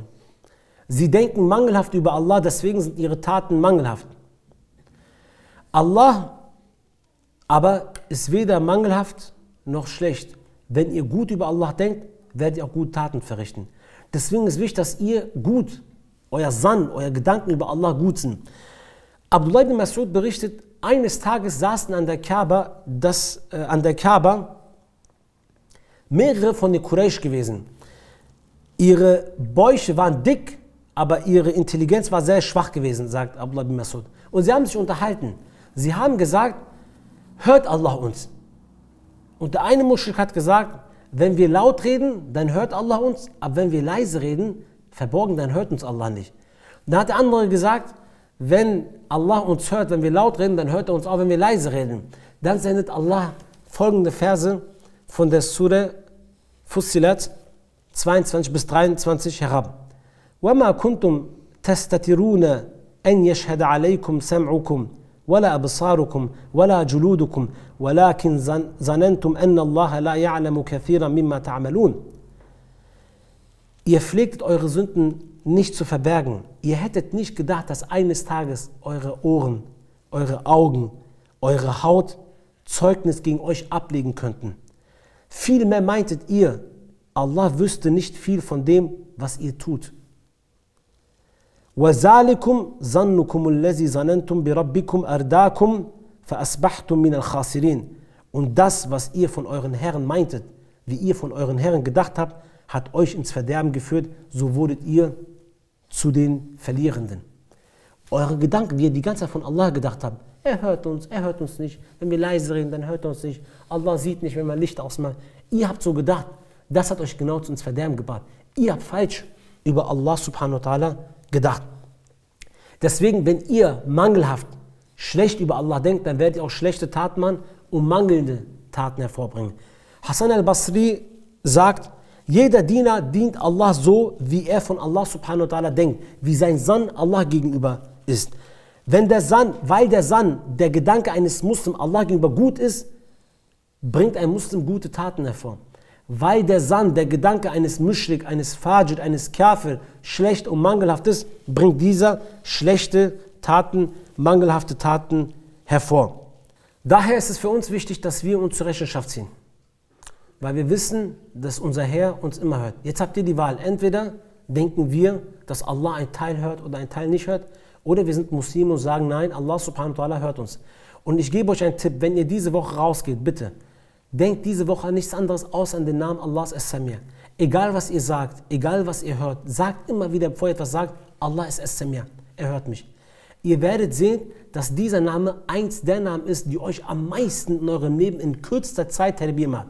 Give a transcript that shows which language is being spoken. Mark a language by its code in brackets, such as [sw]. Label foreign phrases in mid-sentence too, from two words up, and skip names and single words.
[de] Sie denken mangelhaft über Allah, deswegen sind ihre Taten mangelhaft. Allah aber ist weder mangelhaft noch schlecht. Wenn ihr gut über Allah denkt, werdet ihr auch gute Taten verrichten. Deswegen ist wichtig, dass ihr gut, euer Sann, euer Gedanken über Allah gut sind. Abdullah ibn Mas'ud berichtet, eines Tages saßen an der Kaaba mehrere von den Quraysh gewesen. Ihre Bäuche waren dick, aber ihre Intelligenz war sehr schwach gewesen, sagt Abdullah ibn Mas'ud. Und sie haben sich unterhalten. Sie haben gesagt, hört Allah uns. Und der eine Muschrik hat gesagt, wenn wir laut reden, dann hört Allah uns, aber wenn wir leise reden, verborgen, dann hört uns Allah nicht. Und dann hat der andere gesagt, wenn Allah uns hört, wenn wir laut reden, dann hört er uns auch, wenn wir leise reden. Dann sendet Allah folgende Verse von der Surah Fussilat 22 bis 23 herab. [ar] وَمَا كُنْتُمْ تَسْتَتِرُونَ أَنْ يَشْهَدَ عَلَيْكُمْ سَمْعُكُمْ وَلَا أَبْصَارُكُمْ وَلَا جُلُودُكُمْ وَلَكِنْ ظَنَنْتُمْ أَنَّ اللَّهَ لَا يَعْلَمُ كَثِيرًا مِمَّا تَعْمَلُونَ. [de] Ihr pflegtet eure Sünden nicht zu verbergen. Ihr hättet nicht gedacht, dass eines Tages eure Ohren, eure Augen, eure Haut Zeugnis gegen euch ablegen könnten. Vielmehr meintet ihr, Allah wüsste nicht viel von dem, was ihr tut. [ar] وَذَلِكُمْ ظَنُّكُمُ الَّذِي ظَنَنْتُمْ بِرَبِّكُمْ أَرْدَاكُمْ فَأَصْبَحْتُمْ مِنَ الْخَاسِرِينَ. [de] Und das, was ihr von euren Herren meintet, wie ihr von euren Herren gedacht habt, hat euch ins Verderben geführt, so wurdet ihr zu den Verlierenden. Eure Gedanken, die ihr die ganze Zeit von Allah gedacht habt, er hört uns nicht. Wenn wir leise reden, dann hört er uns nicht. Allah sieht nicht, wenn man Licht ausmacht. Ihr habt so gedacht, das hat euch genau ins Verderben gebracht. Ihr habt falsch über Allah [ar] سبحانه وتعالى [de] gedacht. Deswegen, wenn ihr mangelhaft, schlecht über Allah denkt, dann werdet ihr auch schlechte Taten machen und mangelnde Taten hervorbringen. Hassan al-Basri sagt, jeder Diener dient Allah so, wie er von Allah [ar] سبحانه وتعالى [de] denkt, wie sein Sann Allah gegenüber ist. Weil der Sann, der Gedanke eines Muslims Allah gegenüber gut ist, bringt ein Muslim gute Taten hervor. Weil der Sann, der Gedanke eines Muschrik, eines Fajid, eines Kafir schlecht und mangelhaft ist, bringt dieser schlechte Taten, mangelhafte Taten hervor. Daher ist es für uns wichtig, dass wir uns zur Rechenschaft ziehen. Weil wir wissen, dass unser Herr uns immer hört. Jetzt habt ihr die Wahl. Entweder denken wir, dass Allah einen Teil hört oder einen Teil nicht hört, oder wir sind Muslime und sagen, nein, Allah [ar] سبحانه وتعالى [de] hört uns. Und ich gebe euch einen Tipp, wenn ihr diese Woche rausgeht, bitte, denkt diese Woche an nichts anderes außer an den Namen Allahs As-Samir. Egal was ihr sagt, egal was ihr hört, sagt immer wieder, bevor ihr etwas sagt, Allah ist As-Samir, er hört mich. Ihr werdet sehen, dass dieser Name eins der Namen ist, die euch am meisten in eurem Leben in kürzester Zeit Tarbiyah macht.